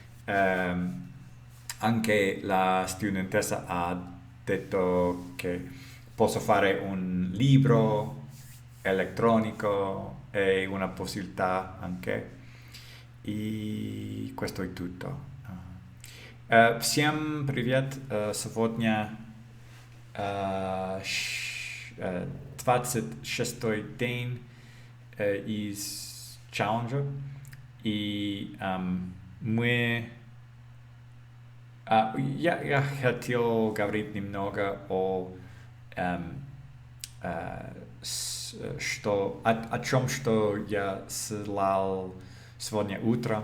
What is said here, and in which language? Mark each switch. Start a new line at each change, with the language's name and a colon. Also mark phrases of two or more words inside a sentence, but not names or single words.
Italian: Anche la studentessa ha detto che posso fare un libro elettronico è una possibilità anche. И questo è tutto.
Russian: Всем привет! Сегодня 26-й день из челленджа. И я хотел говорить немного о чем, что я слал сегодня утром.